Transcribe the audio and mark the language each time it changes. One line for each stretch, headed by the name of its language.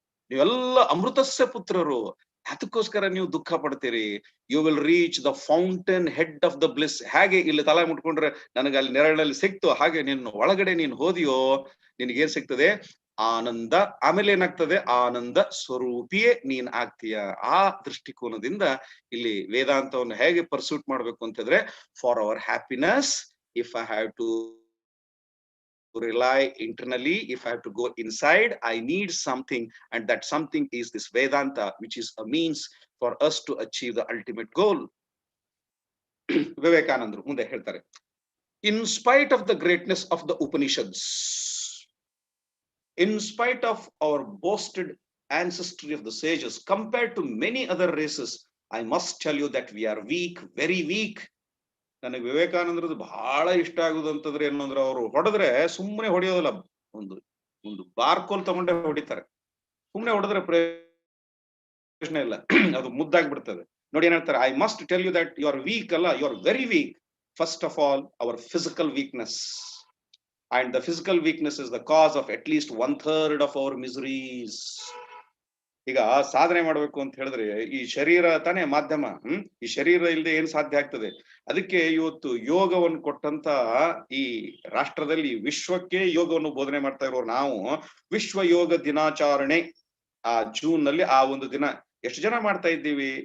Kannada: ನೀವೆಲ್ಲ ಅಮೃತಸ್ಯ ಪುತ್ರರು. ಅದಕ್ಕೋಸ್ಕರ ನೀವು ದುಃಖ ಪಡ್ತೀರಿ.
English: You will reach the fountain head of the bliss.
Kannada: ಹೇಗೆ ಇಲ್ಲಿ ತಲೆ ಮುಟ್ಕೊಂಡ್ರೆ ನನಗೆ ಅಲ್ಲಿ ನೆರಳಿನಲ್ಲಿ ಸಿಕ್ತು, ಹಾಗೆ ನಿನ್ನ ಒಳಗಡೆ ನೀನು ಹೋದಿಯೋ ನಿನಗೇನ್ ಸಿಗ್ತದೆ? ಆನಂದ. ಆಮೇಲೆ ಏನಾಗ್ತದೆ? ಆನಂದ ಸ್ವರೂಪಿಯೇ ನೀನ್ ಆಗ್ತೀಯ. ಆ ದೃಷ್ಟಿಕೋನದಿಂದ ಇಲ್ಲಿ ವೇದಾಂತವನ್ನು ಹೇಗೆ ಪರ್ಸೂಟ್ ಮಾಡ್ಬೇಕು ಅಂತಂದ್ರೆ,
English: For our happiness, if I have to rely internally, if I have to go inside, I need something, and that something is this Vedanta, which is a means for us to achieve the ultimate goal.
Kannada: ವಿವೇಕಾನಂದರು ಮುಂದೆ ಹೇಳ್ತಾರೆ,
English: in spite of the greatness of the Upanishads, In spite of our boasted ancestry of the sages, compared to many other races, I must tell you that we are weak, very weak.
Kannada: ನನಗೆ ವಿವೇಕಾನಂದರದ್ದು ಬಹಳ ಇಷ್ಟ ಆಗುದು ಅಂತಂದ್ರೆ ಏನು ಅಂದ್ರೆ, ಅವರು ಹೊಡೆದ್ರೆ ಸುಮ್ಮನೆ ಹೊಡೆಯೋದಿಲ್ಲ, ಒಂದು ಒಂದು ಬಾರ್ಕೋಲ್ ತಗೊಂಡೆ ಹೊಡಿತಾರೆ. ಸುಮ್ಮನೆ ಹೊಡೆದ್ರೆ ಪ್ರಶ್ನೆ ಇಲ್ಲ, ಅದು ಮುದ್ದಾಗ್ಬಿಡ್ತದೆ. ನೋಡಿ ಏನ್ ಹೇಳ್ತಾರೆ,
English: I must tell you that you are weak ಅಲ್ಲ, you are very weak. First of all our physical weakness, and the physical weakness is the cause of at least 1/3 of our miseries.
Kannada: ಈಗ ಸಾಧನೆ ಮಾಡ್ಬೇಕು ಅಂತ ಹೇಳಿದ್ರೆ ಈ ಶರೀರ ತಾನೇ ಮಾಧ್ಯಮ. ಈ ಶರೀರ ಇಲ್ಲದೆ ಏನ್ ಸಾಧ್ಯ ಆಗ್ತದೆ? ಅದಕ್ಕೆ ಇವತ್ತು ಯೋಗವನ್ನು ಕೊಟ್ಟಂತ ಈ ರಾಷ್ಟ್ರದಲ್ಲಿ ವಿಶ್ವಕ್ಕೆ ಯೋಗವನ್ನು ಬೋಧನೆ ಮಾಡ್ತಾ ಇರೋ ನಾವು, ವಿಶ್ವ ಯೋಗ ದಿನಾಚರಣೆ ಆ ಜೂನ್ ನಲ್ಲಿ ಆ ಒಂದು ದಿನ ಎಷ್ಟು ಜನ ಮಾಡ್ತಾ ಇದ್ದೀವಿ?